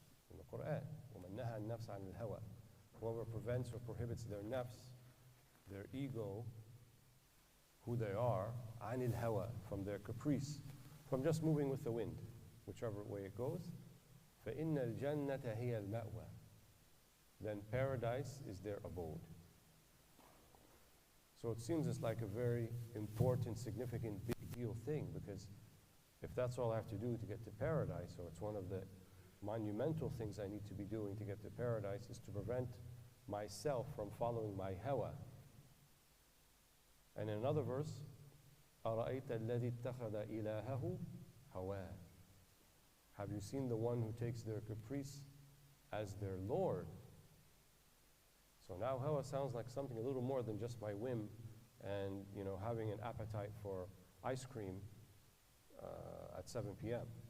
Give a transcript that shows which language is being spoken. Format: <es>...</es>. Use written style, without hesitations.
<en>In the Quran,</en> <ar>وَمَنْ نَهَى النَّفْسَ عَنِ الْهَوَى.</ar> <en>Whoever prevents or prohibits their nafs, their ego, who they are,</en> <ar>عَنِ الْهَوَى,</ar> <en>from their caprice, from just moving with the wind, whichever way it goes,</en> <ar>فَإِنَّ الْجَنَّةَ هِيَ الْمَأْوَى.</ar> <en>Then paradise is their abode. So it seems it's like a very important, significant, big deal thing, because if that's all I have to do to get to paradise, or it's one of the monumental things I need to be doing to get to paradise, is to prevent myself from following my hawa. And in another verse,</en> <ar>أَرَأَيْتَ الَّذِي اتَّخَذَ إِلَهَهُ هَوَاهُ.</ar> <en>Have you seen the one who takes their caprice as their Lord? So now hawa sounds like something a little more than just my whim and, you know, having an appetite for ice cream at 7 p.m.</en>